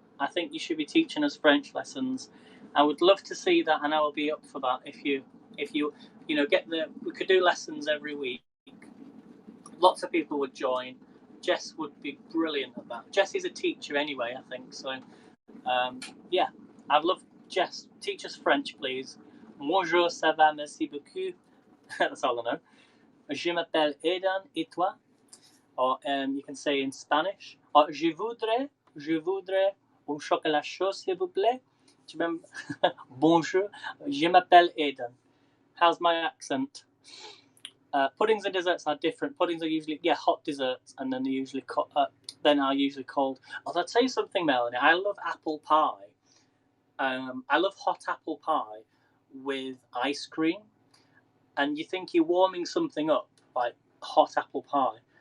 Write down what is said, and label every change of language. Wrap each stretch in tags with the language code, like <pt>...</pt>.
<en>I think you should be teaching us French lessons. I would love to see that, and I will be up for that if you we could do lessons every week. Lots of people would join. Jess would be brilliant at that. Jess is a teacher anyway, I think. So, yeah, I'd love Jess. Teach us French, please.</en> <fr>Bonjour, ça va, merci beaucoup.</fr> <en>That's all I know.</en> <fr>Je m'appelle Aidan, et toi?</fr> <en>Or you can say in Spanish.</en> <fr>Or je voudrais un chocolat chaud, s'il vous plaît. Bonjour, je m'appelle Aidan.</fr> <en>How's my accent? Puddings and desserts are different. Puddings are usually hot desserts, and then they're usually cold. Although I'd say something, Melanie. I love apple pie. I love hot apple pie with ice cream, and you think you're warming something up like hot apple pie.</en>